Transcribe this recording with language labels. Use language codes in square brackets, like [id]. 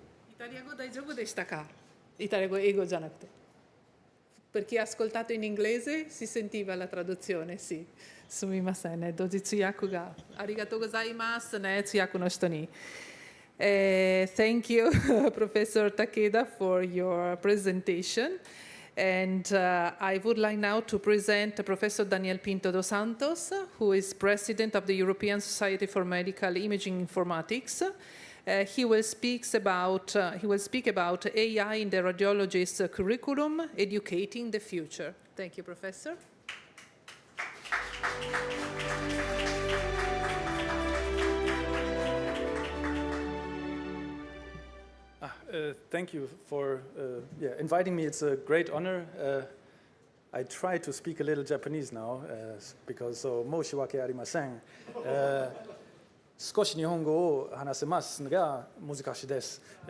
[ja] イタリア語大丈夫でしたか？イタリア語、英語じゃなくて。 [it] Per chi ha ascoltato in inglese si sentiva la traduzione, sì. [ja] すみませんね。同時通訳がありがとうございますね。通訳の人に。 [en] Thank you, Professor Takeda, for your presentation. And I would like now to present Professor Daniel Pinto dos Santos, who is President of the European Society for Medical Imaging Informatics. He will speak about AI in the radiologist's curriculum, educating the future. Thank you, Professor. Thank you for inviting me. It's a great honor. I try to speak a little Japanese now because [ja] 申し訳ありません。少し日本語を話せますが難しいです。